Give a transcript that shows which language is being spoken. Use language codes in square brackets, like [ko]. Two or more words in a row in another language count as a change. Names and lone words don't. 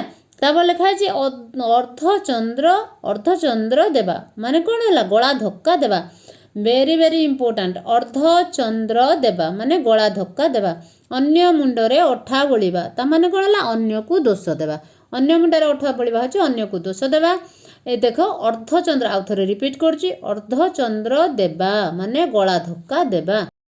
[or] ତାପରେ ଲେଖା ହେଇଛି ଅର୍ଦ୍ଧଚନ୍ଦ୍ର ଦେବା ମାନେ କ'ଣ ହେଲା? ଗଳା ଧକ୍କା ଦେବା। [en] very very important. [or] ଅର୍ଦ୍ଧଚନ୍ଦ୍ର ଦେବା ମାନେ ଗଳା ଧକ୍କା ଦେବା। ଅନ୍ୟ ମୁଣ୍ଡରେ ଅଠା ବୋଳିବା, ତା ମାନେ କ'ଣ ହେଲା? ଅନ୍ୟକୁ ଦୋଷ ଦେବା। ଅନ୍ୟ ମୁଣ୍ଡରେ ଅଠା ବୋଳିବା ହେଉଛି ଅନ୍ୟକୁ ଦୋଷ ଦେବା। ଏ ଦେଖ ଅର୍ଦ୍ଧଚନ୍ଦ୍ର ଆଉ ଥରେ ରିପିଟ୍ କରୁଛି ଅର୍ଦ୍ଧଚନ୍ଦ୍ର ଦେବା ମାନେ ଗଳା ଧକ୍କା ଦେବା।